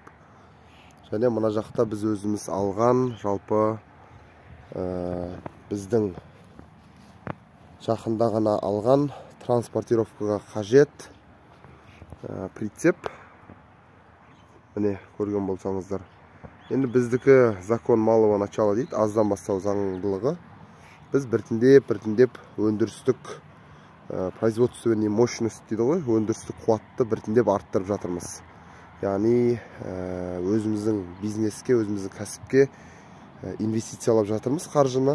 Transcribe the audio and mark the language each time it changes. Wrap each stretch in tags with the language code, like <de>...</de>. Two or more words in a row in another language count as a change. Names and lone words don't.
<kk>Және мына жақта біз өзіміз алған жалпы біздің жақында ғана алған транспортировкаға қажет прицеп. Міне көрген болсаңыздар. Енді біздікі</kk> <ru>закон малого начала</ru> <kk>дейді, аздан бастау заңдылығы. Біз біртіндеп өндірістік</kk> <ru>производственный мощность</ru> <kk>дейді ғой, өндірістік қуатты біртіндеп арттырып жатырмыз. Яғни өзіміздің бизнеске, өзіміздің кәсіпке инвестициялап жатырмыз қаржыны.</kk>